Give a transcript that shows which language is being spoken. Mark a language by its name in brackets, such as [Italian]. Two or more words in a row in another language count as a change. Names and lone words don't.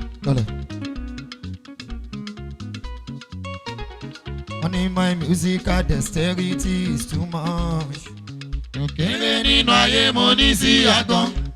[Yoruba] Ale. Wọ́n ní [English] my musical dexterity is too much. [Yoruba] Òkèrè nínú ayé mo ní sí àgàn.